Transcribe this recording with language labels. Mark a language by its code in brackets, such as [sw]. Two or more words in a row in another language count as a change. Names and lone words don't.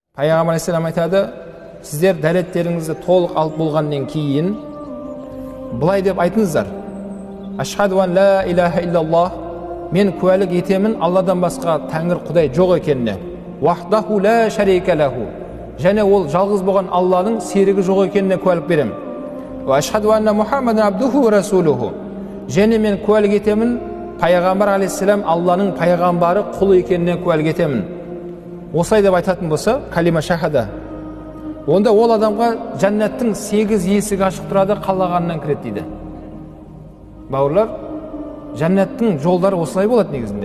[kk] Пайғамбар алейхиссалам айтады, сіздер дәреттеріңізді толық алып болғаннан кейін былай деп айтыңыздар: [ar] أشهد أن لا إله إلا الله, [kk] мен куәлік етемін Алладан басқа тәңір құдай жоқ екеніне, [ar] وحده لا شريك له, [kk] және ол жалғыз болған Алланың серігі жоқ екеніне куәлік беремін. [ar] وأشهد أن محمدا عبده ورسوله, [kk] және мен куәлік етемін Пайғамбар алейхиссалам Алланың пайғамбары, құлы екеніне куәлік етемін. Осылай деп айтатын болса, [ar] كلمة شهادة, [kk] онда ол адамға жәннаттың 8 есігі ашық тұрады, қалағанынан кіреді дейді. Бауырлар, жәннаттың жолдары осылай болады негізінде.